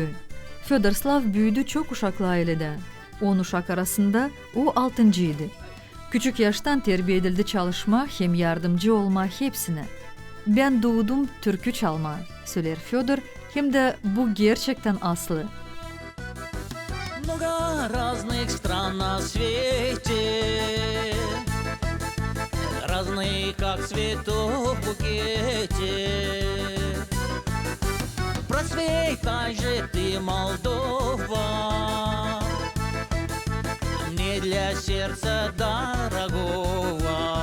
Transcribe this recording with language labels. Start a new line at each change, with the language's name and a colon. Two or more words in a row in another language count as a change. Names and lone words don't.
Gagauz: Fedorslav büyüdü çok uşaklı ailede. 10 uşak arasında o 6.'ydı. Küçük yaştan terbiye edildi çalışma hem yardımcı olma hepsine. Ben doğdum türkü çalma, söyler Fedor, hem de bu gerçekten aslı.
Russian: Много разных стран на свете, разные, как цветов в букете. Просветай же ты, Молдова, мне для сердца дорогого.